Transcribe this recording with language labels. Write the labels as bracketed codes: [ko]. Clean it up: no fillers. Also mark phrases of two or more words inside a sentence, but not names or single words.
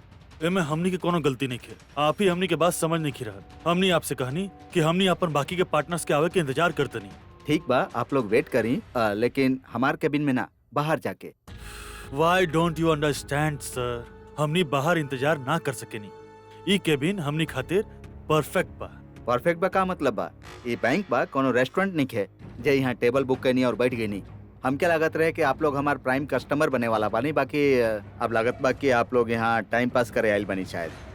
[bho] एमे हमनी के कोनो गलती नहीं है। आप ही हमनी के बात समझ नहीं रहा। हमनी आपसे कहनी कि हमनी अपन बाकी के पार्टनर्स के आवे के इंतजार करतनी। ठीक बा, आप लोग वेट करी, लेकिन हमार केबिन में ना, बाहर जाके। [en] Why don't you understand, sir? [bho] हमनी बाहर इंतजार ना कर सकेनी। ई केबिन हमनी खातिर परफेक्ट बा। परफेक्ट बा का मतलब बा? ये बैंक बा, कोनो रेस्टोरेंट नहीं है जे यहाँ [en] table book [bho] करनी और बैठ गई। हमके लागत रहे कि आप लोग हमार [en] prime customer [bho] बने वाला बानी, बाकी अब लागत बा कि आप लोग यहाँ [en] time pass [bho] करे आइल बनी शायद।